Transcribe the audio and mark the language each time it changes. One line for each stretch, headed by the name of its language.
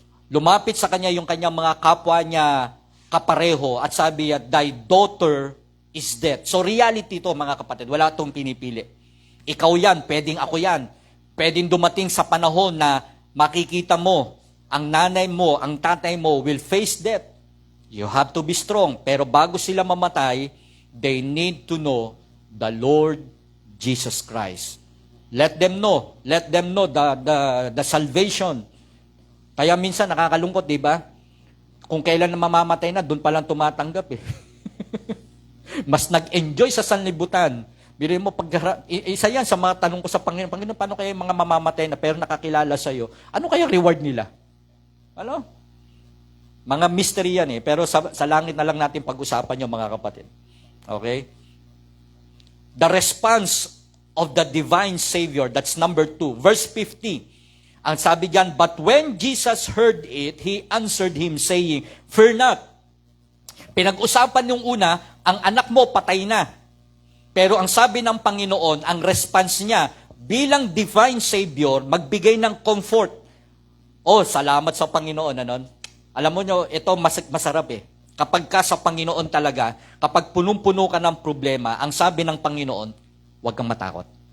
Filipino: lumapit sa kanya yung kanyang mga kapwa niya kapareho at sabi niya,
English: thy daughter is dead.
Filipino: So reality to mga kapatid, wala itong pinipili. Ikaw yan, pwedeng ako yan. Pwedeng dumating sa panahon na makikita mo, ang nanay mo, ang tatay mo
English: will face death. You have to be strong.
Filipino: Pero bago sila mamatay,
English: they need to know the Lord Jesus Christ. Let them know the salvation.
Filipino: Kaya minsan nakakalungkot, di ba? Kung kailan na mamamatay na, doon pa lang tumatanggap eh. Mas nag-enjoy sa sanlibutan. Biro mo, isa yan sa mga tanong ko sa Panginoon, Panginoon, paano kaya yung mga mamamatay na pero nakakilala sa iyo? Ano kaya reward nila? Ano? Mga mystery yan eh. Pero sa langit na lang natin pag-usapan yung mga kapatid. Okay?
English: The response of the divine Savior, that's number 2. Verse 50.
Filipino: Ang sabi diyan,
English: but when Jesus heard it, He answered him saying, fear not.
Filipino: Pinag-usapan yung una, ang anak mo patay na. Pero ang sabi ng Panginoon, ang response niya, bilang divine Savior, magbigay ng comfort. Oh, salamat sa Panginoon. Ano? Alam mo nyo, ito masarap eh. Kapag ka sa Panginoon talaga, kapag punong-puno ka ng problema, ang sabi ng Panginoon, huwag kang matakot.